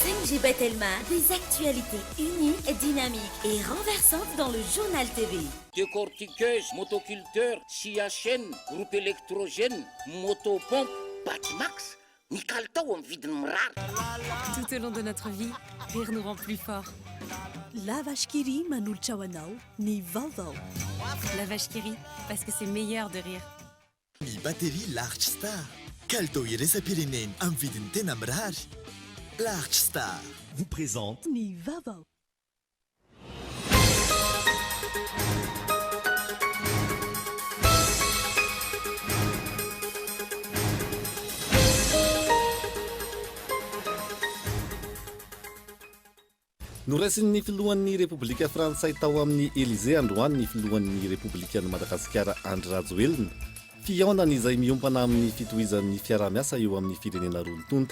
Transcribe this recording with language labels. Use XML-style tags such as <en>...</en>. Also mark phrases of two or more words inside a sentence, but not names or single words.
<fr>PDG Bethelma, des actualités uniques, dynamiques et renversantes dans le journal TV. Décortiqueuse, motoculteur, scia chaîne, groupe électrogène, motopompe, Batmax, Nicaltao en</fr> <mg>vidiny mirary.</mg> <fr>Tout au long de notre vie, rire nous rend plus forts. La vache qui rit</fr> <mg>manolotra ho anao ny vaovao.</mg> <fr>La vache qui rit, parce que c'est meilleur de rire.</fr> <mg>Ny batterie Large Star. Kalitao iraisam-pirenena amin'ny vidiny tena mirary.</mg> <fr>Large Star vous présente</fr> <mg>Ny vaovao. Noraisin'ny filohan'ny Repoblika Frantsay tao amin'ny Élysée androany ny filohan'ny Repoblikan'i Madagasikara Andry Rajoelina fihaonana izay miompana amin'ny fitohizan'ny fiarah-miasa eo amin'ny firenena roa-tonta.</mg>